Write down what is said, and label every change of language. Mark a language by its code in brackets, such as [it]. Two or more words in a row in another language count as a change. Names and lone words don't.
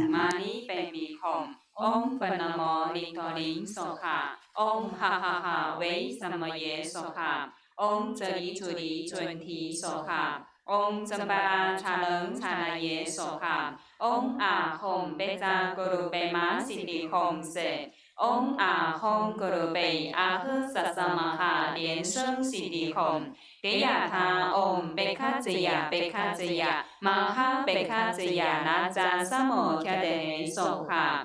[sa] Om Panamo Ling Soka, Om Ha Ha Ha Wei Samaye Soka, Om Zeli Zuli Zunti Soka, Om Zambara Chaleng Chalaye Soka, Om A Hom Beza Guru Bema Sidi Hom Se, Om A Hom Guru Bei Ah Sasamaha Lian-Sheng Sidi Hom, Deyata Om Bekazaya Bekazaya, Maha Bekazaya Naza Samo Kyade Soka.